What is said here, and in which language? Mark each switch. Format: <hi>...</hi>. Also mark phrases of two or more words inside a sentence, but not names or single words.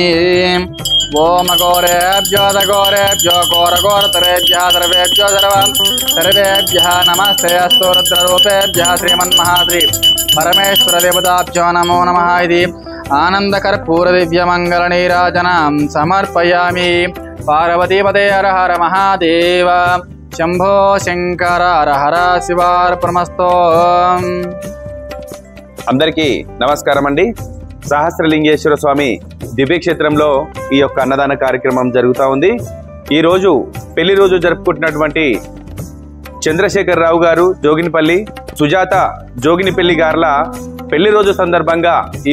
<sa>ओम घोरेभ्यो घोरघोरतरेभ्यः सर्वेभ्यः नमस्ते अस्तु रुद्ररूपेभ्यः श्रीमन्महाश्री परमेश्वरदेवताभ्यो नमो नमः। इति आनन्दकर्पूरदिव्यमङ्गलनीराजनां समर्पयामि। पार्वतीपते हर हर महादेव शंभो शंकर हर हर शिवार्पणमस्तु।</sa> <te>అందరికీ నమస్కారం అండి। సహస్రలింగేశ్వర స్వామి దివ్యక్షేత్రంలో ఈ యొక్క అన్నదాన కార్యక్రమం జరుగుతూ ఉంది। ఈ రోజు పెళ్లి రోజు జరుపుకుంటున్నటువంటి చంద్రశేఖరరావు గారు జోగినిపల్లి, సుజాత జోగినిపల్లి గార్ల పెళ్లి రోజు సందర్భంగా ఈ</te>